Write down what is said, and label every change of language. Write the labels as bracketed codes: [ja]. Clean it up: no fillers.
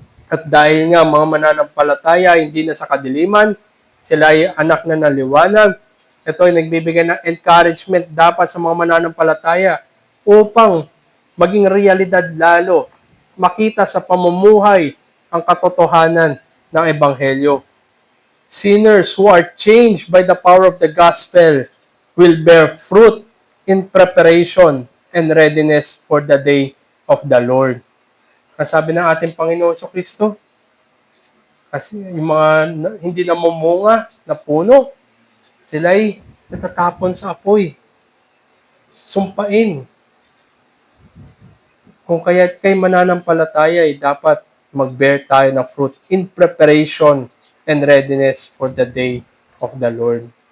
[tl] At dahil nga mga mananampalataya hindi na sa kadiliman, sila ay anak na naliwanag, ito ay nagbibigay ng encouragement dapat sa mga mananampalataya upang maging realidad lalo, makita sa pamumuhay ang katotohanan ng Ebanghelyo. [en] Sinners who are changed by the power of the gospel will bear fruit in preparation and readiness for the day of the Lord. [tl] Kasabi ng ating Panginoon sa Kristo, kasi yung mga hindi namumunga na puno, sila'y natatapon sa apoy, sumpain. Kung kaya't kay mananampalataya ay dapat mag-bear tayo ng [en] fruit in preparation and readiness for the day of the Lord.